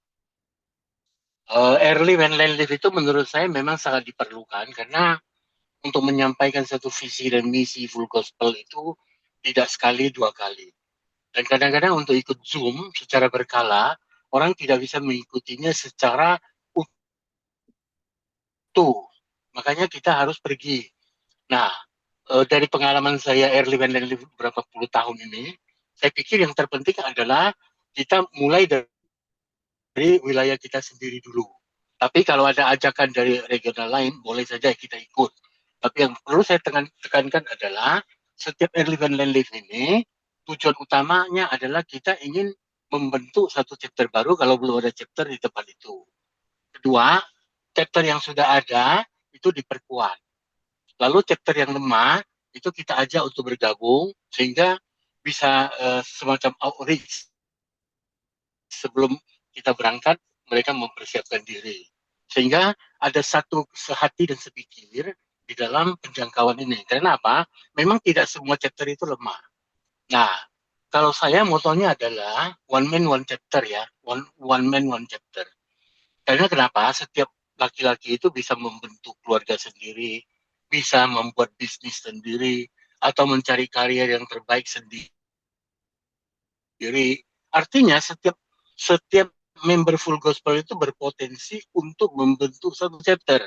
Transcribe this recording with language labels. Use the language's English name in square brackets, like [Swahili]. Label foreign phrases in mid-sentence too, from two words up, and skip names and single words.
[Indonesian] Airlift dan [English] land lift [Indonesian] itu menurut saya memang sangat diperlukan karena untuk menyampaikan satu visi dan misi [English] full gospel [Indonesian] itu tidak sekali dua kali. Dan kadang-kadang untuk ikut Zoom secara berkala, orang tidak bisa mengikutinya secara utuh. Makanya kita harus pergi. Nah, dari pengalaman saya [English] airlift and land lift [Indonesian] beberapa puluh tahun ini, saya pikir yang terpenting adalah kita mulai dari wilayah kita sendiri dulu. Tapi kalau ada ajakan dari regional lain, boleh saja kita ikut. Tapi yang perlu saya tekankan adalah setiap [English] airlift and land lift [Indonesian] ini tujuan utamanya adalah kita ingin membentuk satu chapter baru kalau belum ada chapter di tempat itu. Kedua, chapter yang sudah ada itu diperkuat. Lalu chapter yang lemah itu kita ajak untuk bergabung sehingga bisa semacam outreach sebelum kita berangkat mereka mempersiapkan diri sehingga ada satu sehati dan sepikir di dalam penjangkauan ini. Karena apa? Memang tidak semua chapter itu lemah. Nah, kalau saya motonya adalah [English] one man one chapter [Indonesian] ya, [English] one man one chapter. [Indonesian] Karena kenapa? Setiap laki-laki itu bisa membentuk keluarga sendiri, bisa membuat bisnis sendiri, atau mencari karier yang terbaik sendiri. Artinya setiap member [English] full gospel [Indonesian] itu berpotensi untuk membentuk satu chapter.